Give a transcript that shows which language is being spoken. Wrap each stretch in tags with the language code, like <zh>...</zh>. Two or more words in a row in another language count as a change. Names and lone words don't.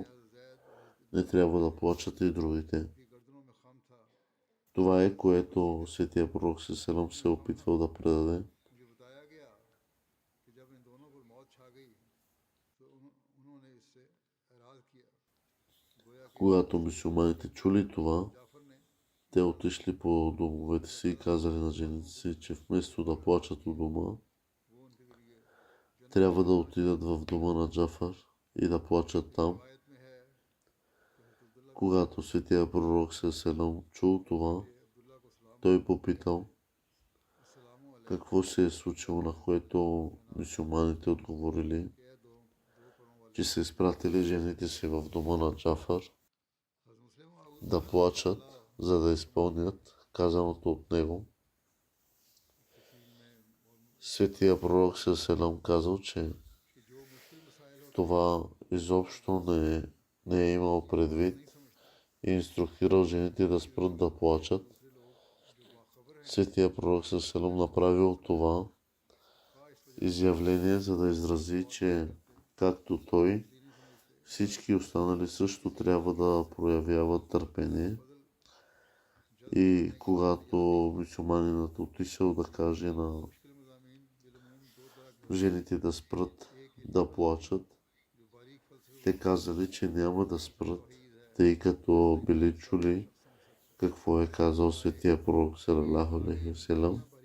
<ur>زید اور</ur> <bg>не трябва да плачат и другите.</bg> <ur>کی گردنوں میں خم تھا</ur> <bg>Това е, което светия пророк Селам се е опитвал да предаде.</bg> <ur>مجھے بتایا گیا کہ جب ان دونوں پر موت چھا گئی تو انہوں نے اس سے اعراض کیا گویا کہ</ur> <bg>Когато мюсюлманите чули това,</bg> <ur>جعفر نے</ur> <bg>те отишли по домовете си и казали на жените си, че вместо да плачат у дома,</bg> <ur>وہ ان کے ذریعے</ur> <bg>трябва да отидат в дома на Джафар и да плачат там.</bg> <ur>روایت میں ہے کہ حضرت عبداللہ</ur> <bg>Когато светия пророк Селам чул това,</bg> <ur>عبداللہ کو سلام</ur> <bg>той попитал</bg> <ar>السلام عليكم</ar> <bg>какво се е случило, на което мюсюлманите отговорили,</bg> <ur>کے دو پروں والے</ur> <bg>че са изпратили жените си в дома на Джафар</bg> <ur>حضرت مسلم موعود</ur> <bg>да плачат, за да изпълнят казаното от него.</bg> <ur>تفصیل میں</ur> <bg>Светия пророк Селам казал, че</bg> <ur>کہ جو مشکل مسائل ہوتے</ur> <bg>това изобщо не е имал предвид и инструктирал жените да спрат да плачат.</bg> <ur>دوسرے لوگ جو باخبر ہیں</ur> <bg>Светия пророк Селам направил това</bg> <ur>کا اس وجہ</ur> <bg>изявление, за да изрази, че както той,</bg> <ur>سے نہیں سمجھتے</ur> <bg>всички останали също трябва да проявяват търпение, И когато мюсюлманинът отишъл да каже на жените да спрат да плачат, те казали, че няма да спрат, тъй като били чули какво е казал светия пророк</bg> <ar>صلى الله عليه وسلم.</ar>